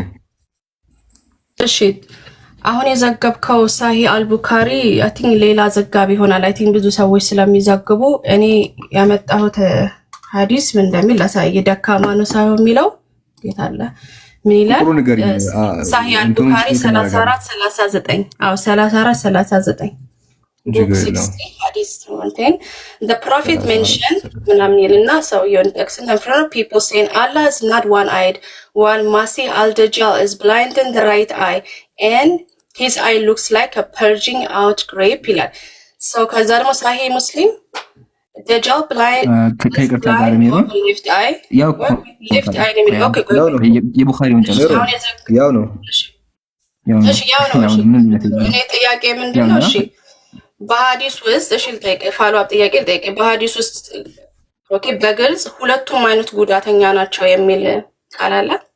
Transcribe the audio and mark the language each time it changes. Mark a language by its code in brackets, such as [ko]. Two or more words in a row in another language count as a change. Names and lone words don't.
[am] እሺ አሁን የዘገብከው ሳሂህ አልቡካሪ [en] I think [am] ሌላ ዘጋቢ ይሆናል። [en] I think [am] ብዙ ሰዎች ስለሚዘግቡ እኔ ያመጣሁት ሐዲስ ምን እንደሚል ላሳይ። ደካማ ነው ሳይሆን የሚለው ጌታ አለ ምን ይላል? [en] ሳሂህ አልቡካሪ 34 39 አው 34 39 book 60 hadith 110 the prophet mentioned [am] ምናምን ይልና ሰውየውን ጠቅስና [en] from people saying Allah is not one-eyed while Masih al-Dajjal is blind in the right eye and his eye looks like a purging out grape ይላል። so [am] ከዛ ደግሞ ሳሂህ ሙስሊም [en] Dajjal blind left eye [am] ያው [en] left eye [am] ነው የሚለው። ኦኬ የቡኻሪውን ጨርሶ ያው ነው። እሺ ያው ነው። እኔ ጥያቄ ምንድነው? እሺ በሐዲስ ውስጥ እሺ ልጠይቅ፣ [en] follow up [am] ጥያቄ ልጠይቅ። በሐዲስ ውስጥ ኦኬ በግልጽ ሁለቱም አይነት ጉዳተኛ ናቸው የሚል ቃል አለ?